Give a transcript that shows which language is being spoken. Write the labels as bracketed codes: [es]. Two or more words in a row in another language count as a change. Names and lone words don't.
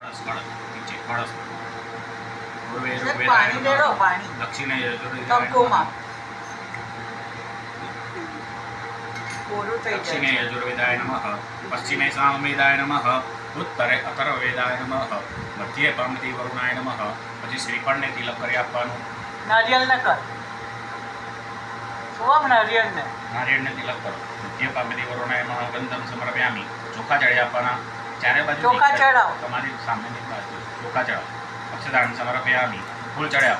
[sa] दक्षिणे यजुर्वेदाय नमः, पश्चिमे सामवेदाय नमः, उत्तरे अथर्ववेदाय नमः, मध्य पंक्ति वरुणाय नमः। [gu] પછી શ્રીફળને તિલક કરી આપવાનું. નારિયેળને કર નારિયેળને તિલક કરો. [sa] મધ્ય પાંક્તિ વરુણાય નમઃ ગંધમ સમર્પયામિ. [gu] ચોખા ચડી આપવાના. ચારે બાજુ ચોખા ચડાવો. તમારી સામેની બાજુ ચોખા ચડાવો. [sa] અક્ષદાન સમર્પયામિ. [gu] ફૂલ ચડાવો.